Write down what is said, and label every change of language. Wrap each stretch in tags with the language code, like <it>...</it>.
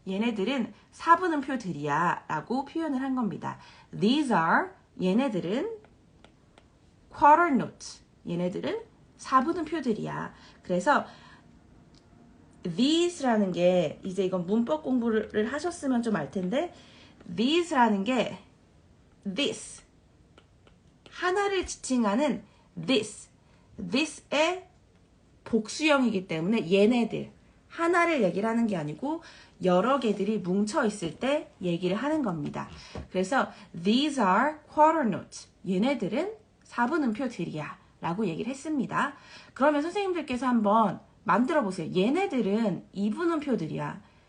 <ko>얘네들은 사분음표들이야 라고 표현을 한 겁니다.</ko> <en>These are</en> <ko>얘네들은</ko> <en>quarter notes.</en> <ko>얘네들은 사분음표들이야. 그래서 these라는 게 이제 이건 문법 공부를 하셨으면 좀 알 텐데 these라는 게 this 하나를 지칭하는 this의 복수형이기 때문에 얘네들 하나를 얘기를 하는 게 아니고 여러 개들이 뭉쳐 있을 때 얘기를 하는 겁니다. 그래서</ko> <en>these are quarter notes.</en> <ko>얘네들은 사분음표들이야 라고 얘기를 했습니다. 그러면 선생님들께서 한번 만들어 보세요. 얘네들은 이분음표들이야.</ko>